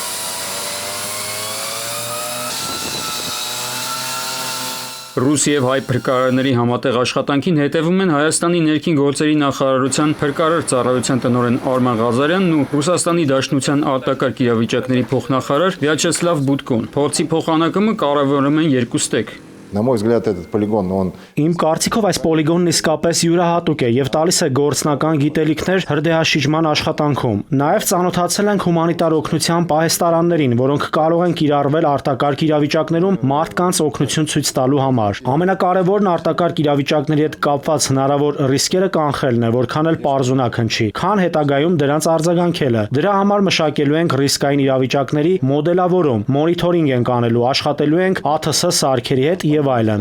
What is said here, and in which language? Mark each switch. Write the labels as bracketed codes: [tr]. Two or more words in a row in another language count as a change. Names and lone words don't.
[hy] Ռուս եւ հայ փրկարարների համատեղ աշխատանքին հետևում են Հայաստանի ներքին գործերի նախարարության փրկարար ծառայության տնօրեն Արման Ղազարյանն ու Ռուսաստանի Դաշնության արտակարգ իրավիճակների փոխնախարար Վյաչեսլավ Բուդկոն։ Փորձի փոխանակումը կարևորում են երկու ստեկ։ [ru] На мой взгляд, этот полигон, он... [hy] Իմ կարծիքով այս պոլիգոնն իսկապես յուրահատուկ է եւ տալիս է գործնական գիտելիքներ հրդեհաշիջման աշխատանքում։ Նաեւ ծանոթացել ենք հումանիտար օգնության պահեստարաններին, որոնք կարող են կիրառվել արտակարգ իրավիճակներում մարդկանց օգնություն ցույց տալու համար։ Ամենակարևորն արտակարգ իրավիճակների հետ կապված հնարավոր ռիսկերը կանխելն է, որքան էլ պարզունակ հնչի, քան հետագայում դրանց արձագանքելը։ Դրա համար մշակելու ենք ռիսկային իրավիճակների մոդելավորում, մոնիթորինգ ենք անելու, աշխատելու ենք ԱԹՍ սարքերի հետ եւ այլն։